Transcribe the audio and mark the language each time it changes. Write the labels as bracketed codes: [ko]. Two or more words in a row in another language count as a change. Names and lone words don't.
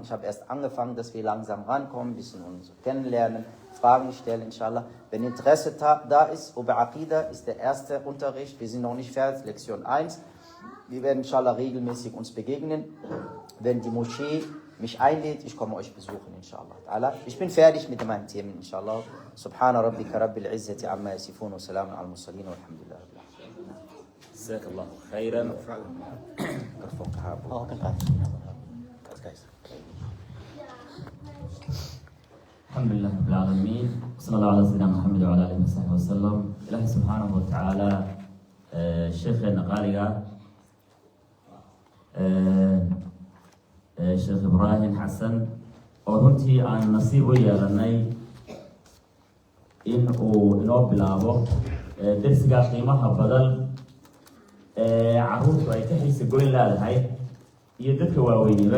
[de] Ich habe erst angefangen, dass wir langsam rankommen, ein bisschen uns kennenlernen, Fragen stellen inshallah. Wenn Interesse da ist, über Aqidah ist der erste Unterricht. Wir sind noch nicht fertig, Lektion 1. Wir werden inshallah regelmäßig uns begegnen. Wenn die Moschee mich einlädt, ich komme euch besuchen, inshallah. Ich bin fertig mit meinen Themen, inshallah. [ar] سبحان ربك رب العزة عما يصفون وسلام على المرسلين والحمد لله. جزاك الله خيرا. الحمد لله رب العالمين. صلى الله على سيدنا محمد وعلى آله وصحبه وسلم. إلهي سبحانه وتعالى [so] sheekheena qaaliga Sheekh Ibrahim Xasan oo runtii aan nasiib u yeelanay in uu inoo bilaabo darsigaa qiimaha badan caruurtu ay ka xiisa goyn leedahay iyo dadka waaweyniba.